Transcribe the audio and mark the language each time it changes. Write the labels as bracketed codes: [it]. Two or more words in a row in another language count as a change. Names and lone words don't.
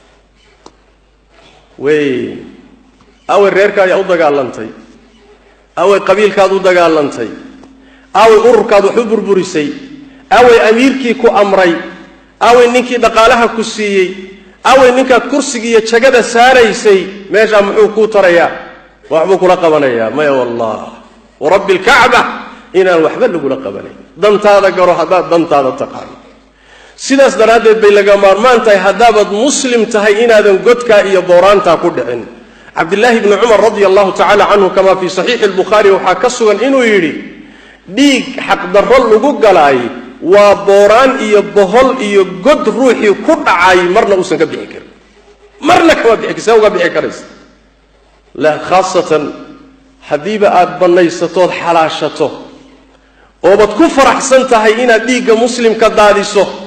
[so] awe reerkaad u dagaalantay awe qabiilkaad u dagaalantay awe ururkaad wax u burburisay awe amiirkii ku amray awe ninkii dhaqaalaha ku siiyey awe ninkaad kursiga iyo jagada saaraysay meesha muxuu ku tarayaa waxbuu kula qabanayaa maya [ar] والله ورب الكعبة [so] inaan waxba lagu la qabanay dantaada garo hadaad dantaada taqaan sidaas daraadeed bay laga maarmaan tahay hadaabad muslim tahay inaadan godka iyo booraanta ku dhicin Abdullah ibn Umar [ar] رضي الله تعالى عنه كما في صحيح البخاري [so] waxa ka sugan inuu yiri dhiig xaq darro lagu galay waa booraan iyo bohol iyo god ruuxi ku dhacay marna uusan ka bixi karin marna kama bixi karin uga bixi karin la khaasatan hadiba aad banaysato xalaashato oo bad ku faraxsan tahay inaad dhiigga muslimka daadiso